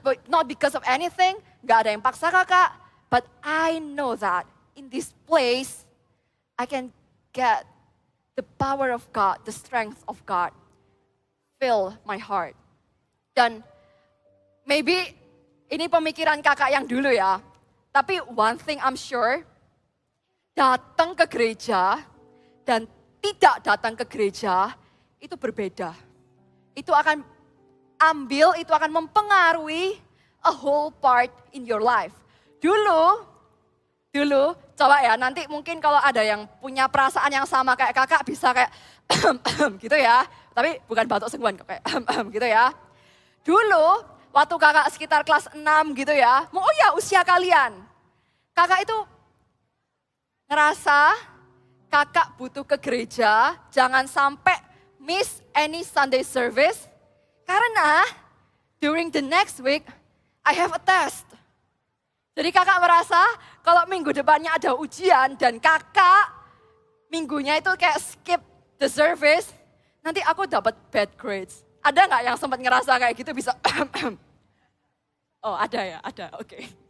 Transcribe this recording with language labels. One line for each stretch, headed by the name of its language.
English: Not because of anything,
Indonesian: gak ada yang paksa kakak.
English: But I know that in this place, I can get the power of God, the strength of God. Fill my heart.
Indonesian: Dan maybe ini pemikiran kakak yang dulu ya. Tapi
English: one thing I'm sure,
Indonesian: datang ke gereja dan tidak datang ke gereja itu berbeda. Itu akan mempengaruhi
English: a whole part in your life.
Indonesian: Dulu, coba ya nanti mungkin kalau ada yang punya perasaan yang sama kayak kakak bisa kayak gitu ya. Tapi bukan batuk sengguan kayak gitu ya. Dulu, waktu kakak sekitar kelas 6 gitu ya, usia kalian. Kakak itu ngerasa kakak butuh ke gereja, jangan sampai
English: miss any Sunday service.
Indonesian: Karena
English: during the next week, I have a test.
Indonesian: Jadi kakak merasa kalau minggu depannya ada ujian dan kakak minggunya itu kayak
English: skip the service,
Indonesian: nanti aku dapat
English: bad grades.
Indonesian: Ada nggak yang sempat ngerasa kayak gitu bisa? Oh ada ya, ada, oke.